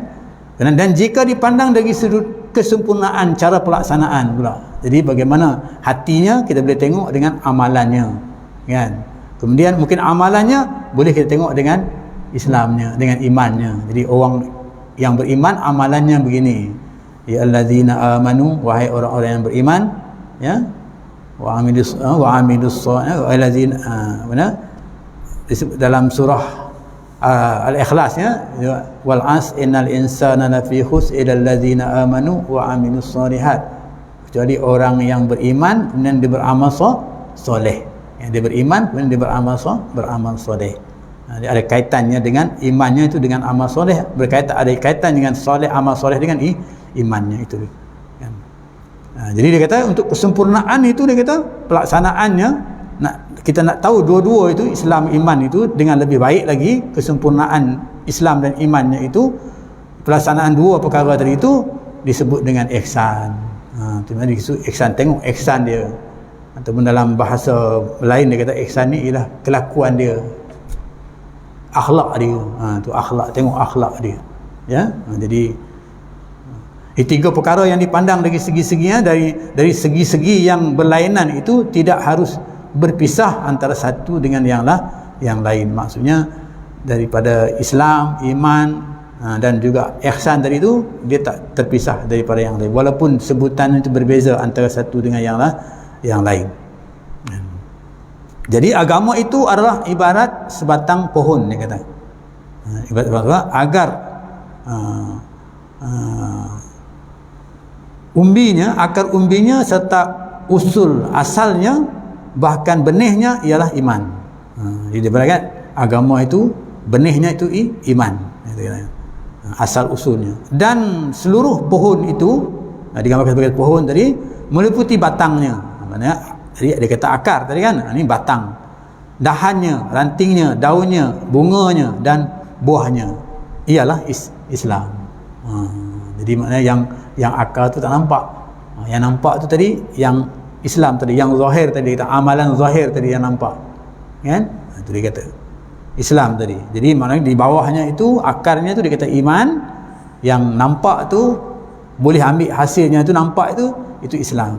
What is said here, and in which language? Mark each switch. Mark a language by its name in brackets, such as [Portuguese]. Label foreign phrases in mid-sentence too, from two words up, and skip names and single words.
[Malay] Dan jika dipandang dari sudut kesempurnaan cara pelaksanaan pula, jadi bagaimana hatinya kita boleh tengok dengan amalannya, kan? Kemudian mungkin amalannya boleh kita tengok dengan Islamnya, dengan imannya. Jadi orang yang beriman amalannya begini, [Arabic] يا الذين آمنوا, [Malay] wahai orang-orang yang beriman, [Arabic] يا، وعملوا الذين, [Malay] mana dalam surah Al-Ikhlas, [Arabic] ya, والعصر إن الإنسان لفي خسر إلا الذين آمنوا وعملوا الصالحات, [Malay] kecuali orang yang beriman dan dia beramal soleh. Dia beriman, kemudian dia beramal soleh. Dia ada kaitannya dengan imannya itu dengan amal soleh, ada kaitan dengan soleh, amal soleh dengan imannya itu. Jadi dia kata untuk kesempurnaan itu, dia kata pelaksanaannya, kita nak tahu dua-dua itu, Islam iman itu dengan lebih baik lagi, kesempurnaan Islam dan imannya itu, pelaksanaan dua perkara tadi itu disebut dengan ihsan. Disebut ihsan. Tengok ihsan dia, ataupun dalam bahasa lain dia kata ihsan ni ialah kelakuan dia, akhlak dia. Tu akhlak, tengok akhlak dia. Ya, jadi ini tiga perkara yang dipandang dari segi-seginya, dari segi-segi yang berlainan itu tidak harus berpisah antara satu dengan yang lain. Maksudnya daripada Islam, iman dan juga ihsan tadi itu, dia tak terpisah daripada yang lain, walaupun sebutan itu berbeza antara satu dengan yang lain. Jadi agama itu adalah ibarat sebatang pohon, dia kata. Ibarat agar umbinya, akar umbinya serta usul asalnya, bahkan benihnya ialah iman. Jadi dia berkata agama itu benihnya itu iman, asal usulnya. Dan seluruh pohon itu digambarkan sebagai pohon tadi meliputi batangnya. Maknanya dia kata akar tadi kan, ini batang, dahannya, rantingnya, daunnya, bunganya dan buahnya ialah Islam. Jadi maknanya yang akar tu tak nampak, yang nampak tu tadi yang Islam tadi, yang zahir tadi, amalan zahir tadi yang nampak, kan? Itu dia kata Islam tadi. Jadi maknanya di bawahnya itu, akarnya tu dia kata iman, yang nampak tu boleh ambil hasilnya tu, nampak itu Islam.